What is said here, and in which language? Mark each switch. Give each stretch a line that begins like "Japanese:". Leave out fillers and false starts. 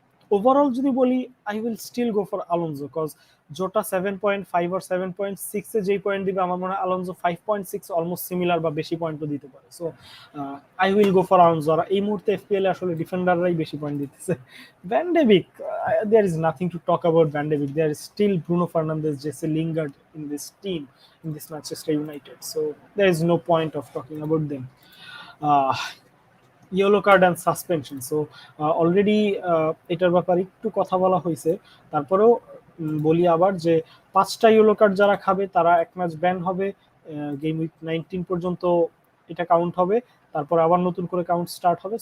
Bangla: Overall যদি বলি,
English: I will still go for Alonso,
Bangla: cause জোটা 7.5 আর 7.6 এ যেই পয়েন্ট দিবে, আমার মনে হয় আলোনজো 5.6 অলমোস্ট সিমিলার বা বেশি পয়েন্টও দিতে পারে।
English: So I will go for Alonso.
Bangla: আর এই মুহূর্তে এফপিএল এ আসলে ডিফেন্ডাররাই বেশি পয়েন্ট দিতেছে।
English: Van Dijk, there is nothing to talk about Van Dijk. There is still Bruno Fernandes, Jesse Lingard in this team, in this Manchester United. So there is no point of talking about them.
Bangla: Uh,
English: yellow card and suspension,
Bangla: so already এটার ব্যাপারে একটু কথা বলা হয়েছে। তারপরেও বলি আবার যে 5টা ইয়েলো কার্ড যারা খাবে তারা এক ম্যাচ ব্যান হবে। গেম উইক 19 পর্যন্ত এটা কাউন্ট হবে, তারপর আবার নতুন করে কাউন্ট স্টার্ট হবে।